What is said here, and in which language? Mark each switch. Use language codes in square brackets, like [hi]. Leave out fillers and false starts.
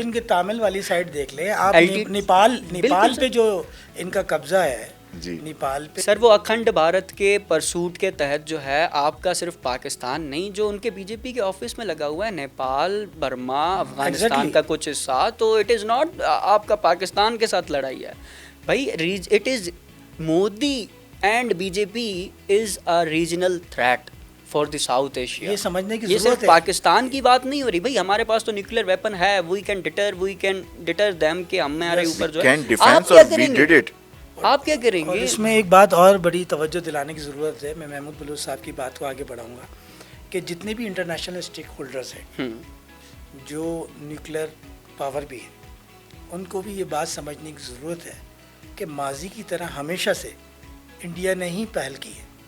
[ur] ان کے تامل والی سائڈ دیکھ لیں آپ, نیپال پہ جو ان کا قبضہ ہے جی نیپال پہ سر, وہ اکھنڈ بھارت کے پرسوٹ کے تحت جو ہے آپ کا صرف پاکستان نہیں, جو ان کے BJP کے آفس میں لگا ہوا ہے نیپال, برما, افغانستان کا کچھ حصہ, تو [en] it is not [ur] آپ کا پاکستان کے ساتھ لڑائی ہے بھائی. [en] It is Modi and BJP is a regional threat for the South Asia. [ur] یہ سمجھنے کی یہ ضرورت صرف ہے. پاکستان کی بات نہیں ہو رہی بھائی, ہمارے پاس تو نیوکلیر ویپن ہے, [en] we can deter them [ur] کہ ہمارے اوپر جو ہے آپ کیا کریں گے, آپ کیا کریں اور گے. اس میں ایک بات اور بڑی توجہ دلانے کی ضرورت ہے, میں محمود بلوچ صاحب کی بات کو آگے بڑھاؤں گا کہ جتنے بھی انٹرنیشنل اسٹیک ہولڈرز ہیں جو نیوکلیر پاور بھی ہیں, ان کو بھی یہ بات سمجھنے کی ضرورت ہے کہ ماضی کی طرح ہمیشہ سے انڈیا نے ہی پہل کی ہے.